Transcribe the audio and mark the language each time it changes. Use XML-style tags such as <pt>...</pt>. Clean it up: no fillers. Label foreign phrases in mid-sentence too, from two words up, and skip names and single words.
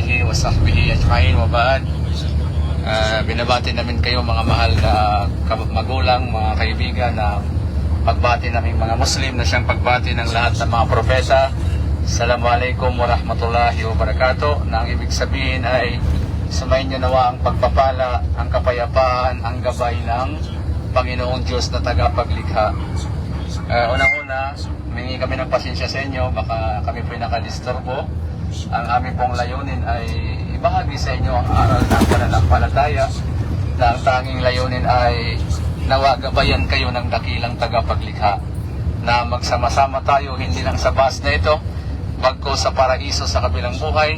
<ar>وصحبه أجمعين وبعد.</ar> <tl>Binabati namin kayo mga mahal na magulang, mga kaibigan, na pagbati namin mga Muslim na siyang pagbati ng lahat ng mga propeta.</tl> <ar>السلام عليكم ورحمة الله وبركاته.</ar> <tl>Na ang ibig sabihin ay sumayin niyo nawa ang pagpapala, ang kapayapaan, ang gabay ng Panginoong Diyos na tagapaglikha. Unang-una, humingi kami ng pasensya sa inyo, baka kami po nakadisturbo. Ang aming pong layunin ay ibahagi sa inyo ang aral ng pananampalataya, na ang tanging layunin ay nawa gabayan kayo ng dakilang tagapaglikha, na magsama-sama tayo hindi lang sa bus na ito, bagko sa paraiso sa kabilang buhay.</tl>